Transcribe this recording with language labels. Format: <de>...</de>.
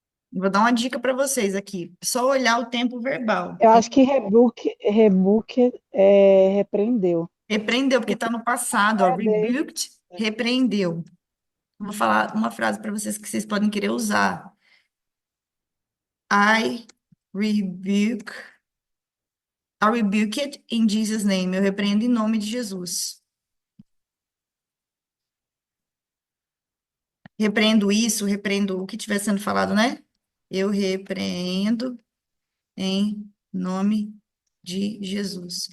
<pt>Vou dar uma dica para vocês aqui. Só olhar o tempo verbal. Eu acho que rebuke é repreendeu. Repreendeu, porque está no passado, ó. Repreender. Rebuked, repreendeu. Vou falar uma frase para vocês que vocês podem querer usar.</pt> <en>I rebuke, I rebuke it in Jesus' name.</en> <pt>Eu repreendo em nome de Jesus. Repreendo isso, repreendo o que estiver sendo falado, né? Eu repreendo em nome de Jesus.</pt>